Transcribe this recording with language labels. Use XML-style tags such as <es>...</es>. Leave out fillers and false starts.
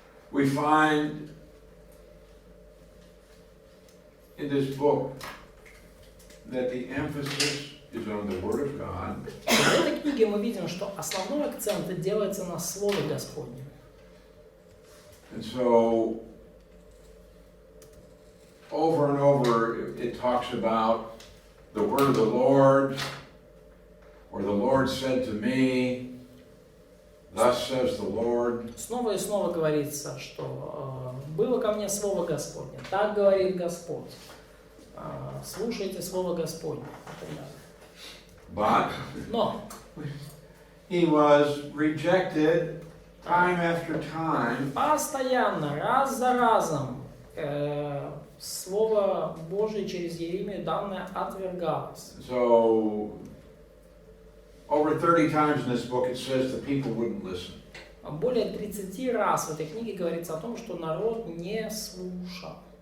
<en>We find in this book that the emphasis is on the Word of God.</en> <ru>В этой книге мы видим, что основной акцент делается на Слове Господнем.</ru> <en>And so, over and over, it talks about the word of the Lord, or the Lord said to me, thus says the Lord.</en> <ru>Снова и снова говорится, что было ко мне Слово Господне, так говорит Господь. Слушайте Слово Господне.</ru> <en>But</en> <ru>Но</ru> <en>he was rejected time after time.</en> <ru>постоянно, раз за разом, Слово Божие через Иеремию данное отвергалось.</ru> <en>So, over 30 times in this book it says the people wouldn't listen.</en> <ru>Более 30 раз в этой книге говорится о том, что народ не слушал.</ru>